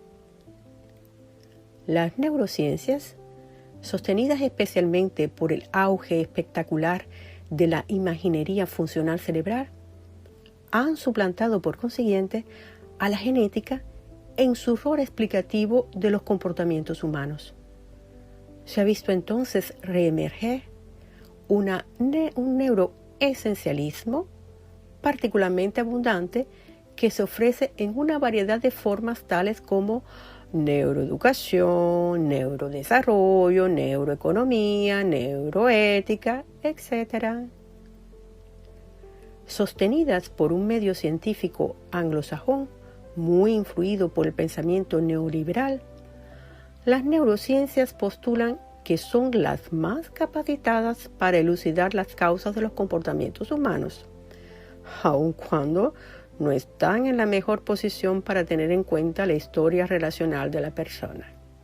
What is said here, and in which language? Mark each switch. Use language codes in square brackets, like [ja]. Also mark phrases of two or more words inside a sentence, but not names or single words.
[es] Las neurociencias, sostenidas especialmente por el auge espectacular de la imaginería funcional cerebral, han suplantado por consiguiente a la genética en su rol explicativo de los comportamientos humanos. Se ha visto entonces reemerger un neuroesencialismo particularmente abundante que se ofrece en una variedad de formas tales como neuroeducación, neurodesarrollo, neuroeconomía, neuroética, etc. Sostenidas por un medio científico anglosajón muy influido por el pensamiento neoliberal, las neurociencias postulan que son las más capacitadas para elucidar las causas de los comportamientos humanos, aun cuando no están en la mejor posición para tener en cuenta la historia relacional de la persona.